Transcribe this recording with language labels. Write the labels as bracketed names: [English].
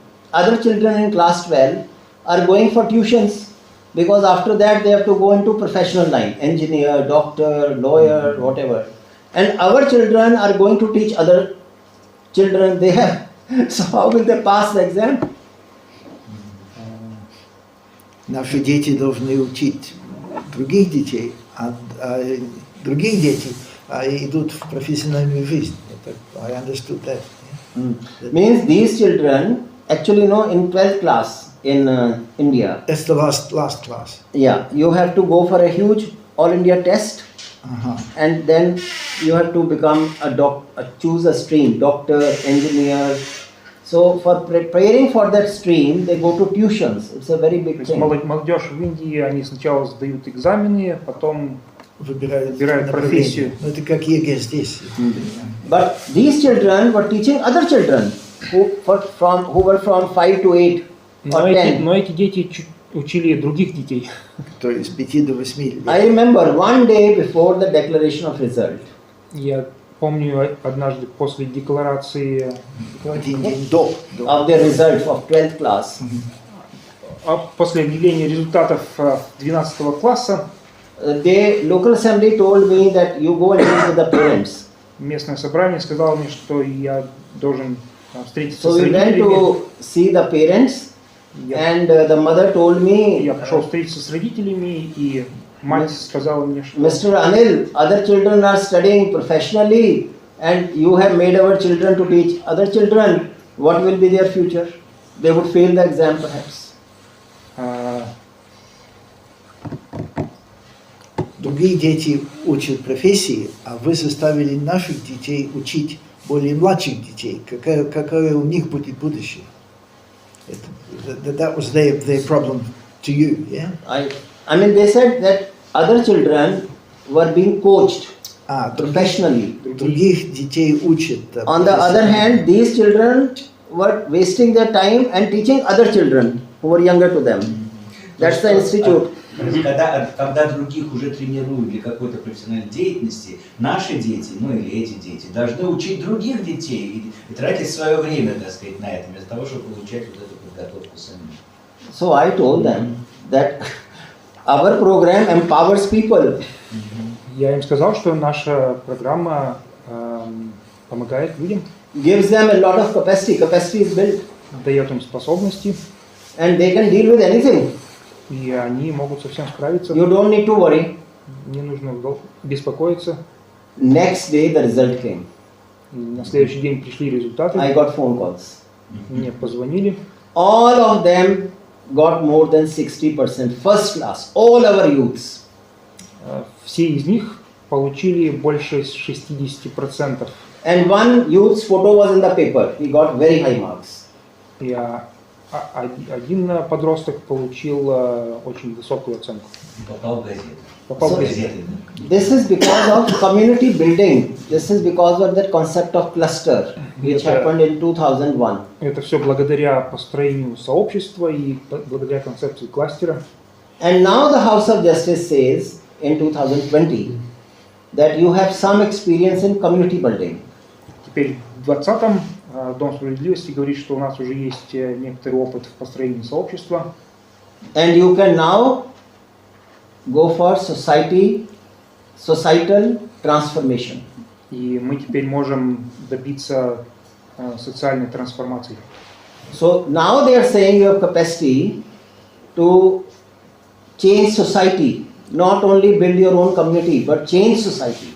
[English] Other children in class 12 are going for tuitions. Because after that they have to go into professional line, engineer, doctor, lawyer, whatever. And our children are going to teach other children. They have. So how will they pass the exam? [Russian] Наши дети должны учить других детей, а другие дети идут в профессиональную жизнь. [English] I understood that. Means these children actually in 12th class. In India. That's the last class. Yeah, you have to go for a huge all India test, and then you have to become choose a stream, doctor, engineer. So for preparing for that stream, they go to tuitions. It's a very big thing. [Russian] Молодежь в Индии, они сначала сдают экзамены, потом выбирают профессию. Это как ЕГЭ здесь. [English] But these children were teaching other children who were from 5 to 8. [Russian] Но эти дети учили других детей. То есть 5 до 8 лет. [English] I remember one day before the declaration of result. [Russian] Я помню однажды после декларации один день до [English] of the result of 12th class. [Russian] После объявления результатов 12 класса. [English] The local assembly told me that you go and meet with the parents. [Russian] Местное собрание сказало мне, что я должен встретиться с родителями. [English] So we went to see the parents. And the mother told me. [Russian] Я пошел встретиться с родителями, и мать сказала мне, что [English] Mr. Anil, other children are studying professionally, and you have made our children to teach other children. What will be their future? They would fail the exam, perhaps. [Russian] Другие дети учат профессии, а вы заставили наших детей учить более младших детей. Какое у них будет будущее? [English] That was their problem To you, yeah? I mean, they said that other children were being coached professionally. [Russian] Других детей учат. [English] On the other hand, these children were wasting their time and teaching other children who were younger to them. That's the institute. [Russian] Когда других уже тренируют для какой-то профессиональной деятельности, наши дети, ну или эти дети, должны учить других детей и тратить свое время, так сказать, на это, вместо того, чтобы получать вот эту подготовку сами. [English] So I told them that our program empowers people. [Russian] Я им сказал, что наша программа помогает людям. [English] Gives them a lot of capacity. Capacity is built. [Russian] Дает им способности. [English] And they can deal with anything. [Russian] И они могут со всем справиться. [English] You don't need to worry. [Russian] Не нужно беспокоиться. [English] Next day the result came. [Russian] На следующий день пришли результаты. [English] I got phone calls. [Russian] Мне позвонили. [English] All of them got more than 60%. First class. All our youths. [Russian] Все из них получили больше 60%. [English] And one youth's photo was in the paper. He got very high marks. [Russian] И один подросток получил очень высокую оценку. Попал в газету. Попал в газету. [English] This is because of community building. This is because of that concept of cluster, which happened in 2001. [Russian] Это все благодаря построению сообщества и благодаря концепции кластера. [English] And now the House of Justice says in 2020 that you have some experience in community building. [Russian] Теперь в 2020-м Дом справедливости говорит, что у нас уже есть некоторый опыт в построении сообщества. [English] And you can now go for societal transformation. [Russian] И мы теперь можем добиться социальной трансформации. [English] So now they are saying you have capacity to change society, not only build your own community, but change society.